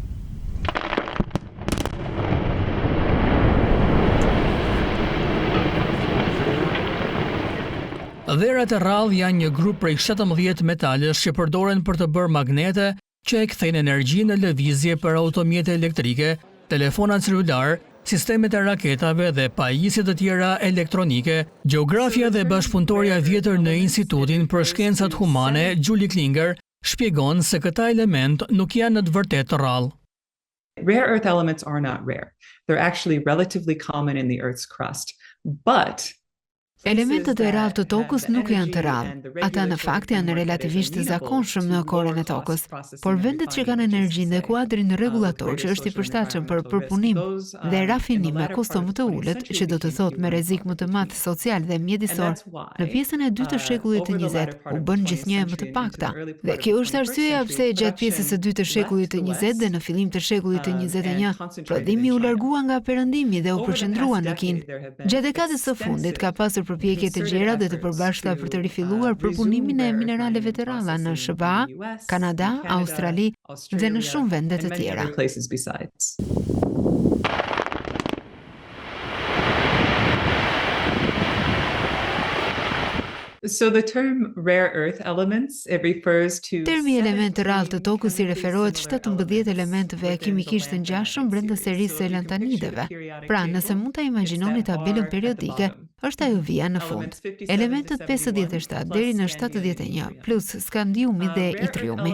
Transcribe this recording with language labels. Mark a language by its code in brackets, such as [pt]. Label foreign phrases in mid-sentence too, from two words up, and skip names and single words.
[sq] Dherat e rrallë janë një grup prej 17 metalesh që përdoren për të bërë magnete që e kthejnë energji në lëvizje për automjete elektrike, telefona celular, sistemet e raketave dhe pajisje të tjera elektronike. Gjeografia dhe bashkëpunëtorja vjetër në Institutin për Shkencat Humane, Julie Klinger, shpjegon se këta element nuk janë në të vërtetë rrallë. [en] Rare earth elements are not rare. They're actually relatively common in the Earth's crust. But [sq] elementet e rrallë të tokës nuk janë të rrallë. Ata në fakt janë relativisht të zakonshëm në korën e tokës, por vendet që kanë energjinë dhe kuadrin rregullator që është i përshtatshëm për përpunim dhe rafinim me kosto më të ulët, që do të thotë me rrezik më të madh social dhe mjedisor, në pjesën e dytë të shekullit të 20 u bën gjithnjë më të pakta. Dhe kjo është arsyeja pse gjatë pjesës së dytë të shekullit të 20 dhe në fillim të shekullit të 21, prodhimi u largua nga perëndimi dhe u përqendrua në Kinë. Gjatë dekadës së fundit ka pasur përpjekje të gjera dhe të përbashkëta për të rifilluar përpunimin e mineraleve të rralla në SBA, Kanada, Australi dhe në shumë vende të tjera. [en] So the term rare earth elements, it refers to [sq] Termi element të rrallë të tokës i referohet 17 elementeve kimikisht të ngjashëm brenda serisë së lantanideve. Pra, nëse mund ta imagjinoni tabelën periodike, është ajo vija në fund. Elementet 57 deri në 71 plus skandiumi dhe itriumi.